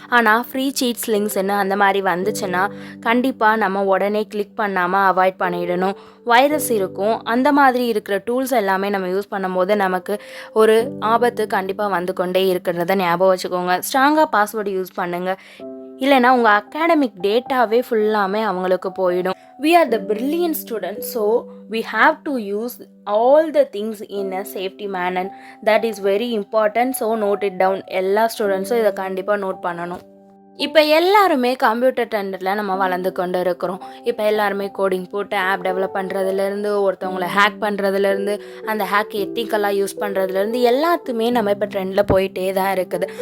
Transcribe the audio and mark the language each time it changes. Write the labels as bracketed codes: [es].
[ta] ஆனால் free seeds லிங்க்ஸ்ன்னு அந்த மாதிரி வந்துச்சுன்னா கண்டிப்பாக நம்ம உடனே கிளிக் பண்ணாமல் அவாய்ட் பண்ணிடணும். வைரஸ் இருக்கும். அந்த மாதிரி இருக்கிற டூல்ஸ் எல்லாமே நம்ம யூஸ் பண்ணும்போது நமக்கு ஒரு ஆபத்து கண்டிப்பாக வந்து கொண்டே இருக்கிறத ஞாபகம் வச்சுக்கோங்க. ஸ்ட்ராங்காக பாஸ்வேர்டு யூஸ் பண்ணுங்கள். இல்லைனா உங்கள் அகாடமிக் டேட்டாவே ஃபுல்லாமே அவங்களுக்கு போயிடும். [en] We are the brilliant students, so we have to use all the things in a safety manner. That is very important, so note it down. [ta] எல்லா ஸ்டூடெண்ட்ஸும் இதை கண்டிப்பாக நோட் பண்ணணும். இப்போ எல்லாருமே கம்ப்யூட்டர் ட்ரெண்டில் நம்ம வளர்ந்து கொண்டு இருக்கிறோம். இப்போ எல்லாருமே கோடிங் போட்டு ஆப் டெவலப் பண்ணுறதுலேருந்து, ஒருத்தவங்களை ஹேக் பண்ணுறதுலேருந்து, அந்த ஹேக் எத்திக்கலாக யூஸ் பண்ணுறதுலேருந்து எல்லாத்துமே நம்ம இப்போ ட்ரெண்டில் போயிட்டே தான் இருக்குது.